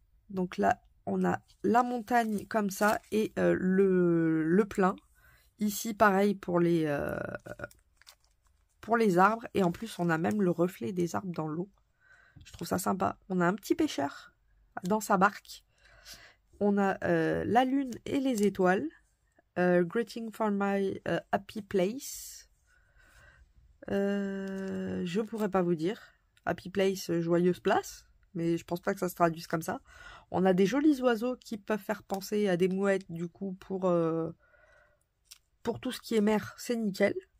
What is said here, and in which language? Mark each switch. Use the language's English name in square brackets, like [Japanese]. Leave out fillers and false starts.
[French] Donc là, on a la montagne comme ça et le plein. Ici, pareil pour les arbres. Et en plus, on a même le reflet des arbres dans l'eau. Je trouve ça sympa. On a un petit pêcheur dans sa barque. On a la lune et les étoiles. [English] Greeting for my happy place. [French] Je pourrais pas vous dire. Happy place, joyeuse place. Mais je pense pas que ça se traduise comme ça. On a des jolis oiseaux qui peuvent faire penser à des mouettes. Du coup, pour tout ce qui est mer, c'est nickel.